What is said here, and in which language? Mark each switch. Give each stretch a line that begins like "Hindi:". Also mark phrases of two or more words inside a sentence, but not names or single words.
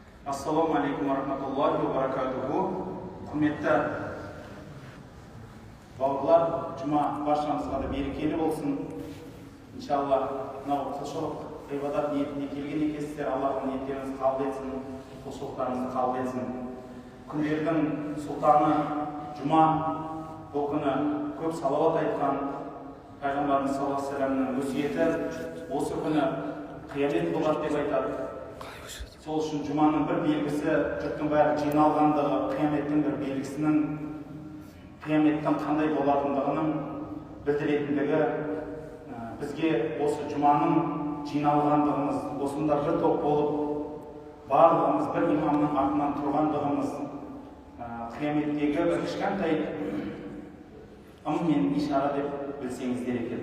Arabic: السلام عليكم ورحمة الله وبركاته.
Kazakh: Құрметті бауырлар, жұма баршамызға да берекелі болсын. Иншалла, мынау құлшылық ғибадат ниетіне келген екенсіздер. Аллахның ниеттеріңізді қабыл етсін, құлшылықтарыңызды қабыл етсін. Күндердің сұлтаны жұма, бұл күні көп салауат айтқан пайғамбарымыз
Arabic: صلى الله عليه وسلم
Kazakh: өсиеті, осы күні қиямет болады деп айтады. Сол үшін жұманың бір белгісі, жұрттың бәрі жиналғандығы, қияметтің бір белгісінің, қияметтің қандай болатындығының білдіретіндігі, бізге осы жұманың жиналғандығымыз, осында бір топ болып, барлығымыз бір имамның артынан тұрғандығымыз, қияметтегі бір кішкентай ым мен ишара деп білсеңіздер екен.